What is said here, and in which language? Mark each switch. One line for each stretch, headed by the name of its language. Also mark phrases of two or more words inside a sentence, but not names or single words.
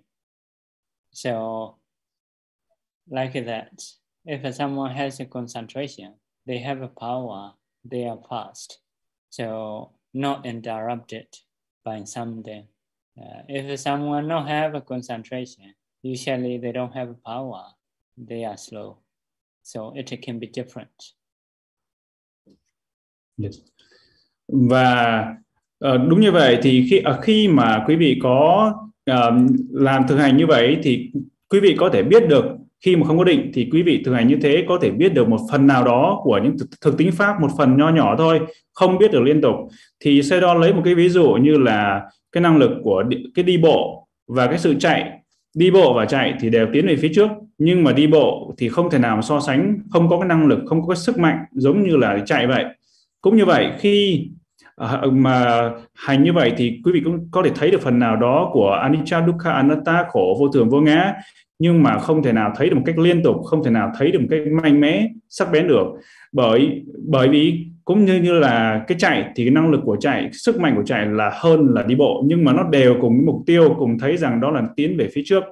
English: So like that, if someone has a concentration, they have a power, they are fast. So not interrupted by something. If someone not have a concentration, usually they don't have power, they are slow. So it can be different. Yes.
Vietnamese: Và đúng như vậy, thì khi mà quý vị có làm thực hành như vậy thì quý vị có thể biết được, khi mà không có định thì quý vị thực hành như thế có thể biết được một phần nào đó của những thực tính pháp, một phần nho nhỏ thôi, không biết được liên tục. Thì Sayadaw lấy một cái ví dụ như là cái năng lực của cái đi bộ và cái sự chạy. Đi bộ và chạy thì đều tiến về phía trước, nhưng mà đi bộ thì không thể nào mà so sánh, không có cái năng lực, không có cái sức mạnh giống như là chạy vậy. Cũng như vậy, khi mà hành như vậy thì quý vị cũng có thể thấy được phần nào đó của
Pali: anicca, dukkha, anatta,
Vietnamese: khổ, vô thường, vô ngã, nhưng mà không thể nào thấy được một cách liên tục, không thể nào thấy được một cách mạnh mẽ, sắc bén được. Bởi vì cũng như là cái chạy thì cái năng lực của chạy, sức mạnh của chạy là hơn là đi bộ, nhưng mà nó đều cùng cái mục tiêu, cùng thấy rằng đó là tiến về phía trước.